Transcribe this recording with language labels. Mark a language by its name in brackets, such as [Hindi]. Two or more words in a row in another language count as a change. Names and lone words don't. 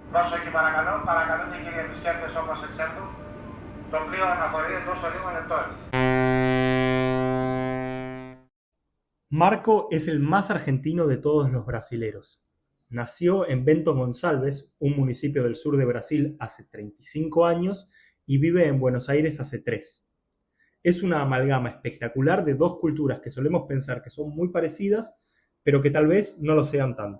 [Greek] Δώσω εκεί παρακαλώ, παρακαλούν οι κύριοι επισκέπτες όπως εξέλθουν. Το πλοίο αναχωρεί εντός λίγων λεπτών. [Spanish] Marco es el más argentino de todos los brasileros. Nació en Bento Gonçalves, un municipio del sur de Brasil, hace 35 años y vive en Buenos Aires hace 3. Es una amalgama espectacular de dos culturas que solemos pensar que son muy parecidas, pero que tal vez no lo sean tanto.